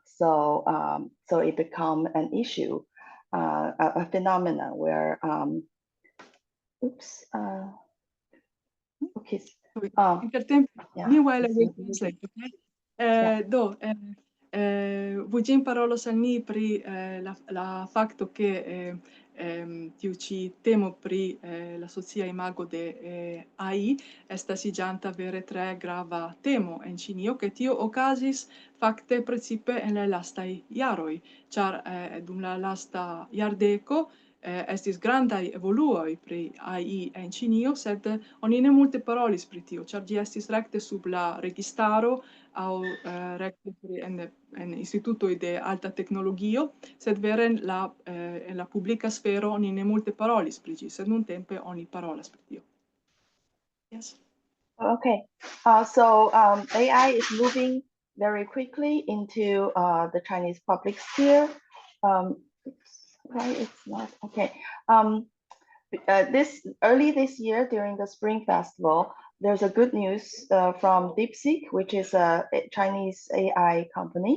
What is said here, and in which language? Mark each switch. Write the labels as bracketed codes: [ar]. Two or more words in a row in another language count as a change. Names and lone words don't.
[en] So, so it become an issue, a phenomenon where, okay. Meanwhile, I will translate, okay? [eo] Wu Jing parolos al ni pri la fakto ke tiu ĉi temo pri la socia imago de AI estas iĝanta vere tre grava temo en Ĉinio, ke tio okazis fakte precipe en la lastaj jaroj, ĉar dum la lasta jardeko estis grandaj evoluoj pri AI en Ĉinio, sed oni ne multe parolis pri tio, ĉar ĝi estis rekte sub la registaro aŭ rekte en institutoj de alta teknologio, sed vere en la publika sfero oni ne multe parolis pri ĝi, sed nuntempe oni parolas pri tio. [en] Yes. Okay. So AI is moving very quickly into the Chinese public sphere. Right, it's not okay. Early this year during the Spring Festival, there's a good news from DeepSeek, which is a Chinese AI company.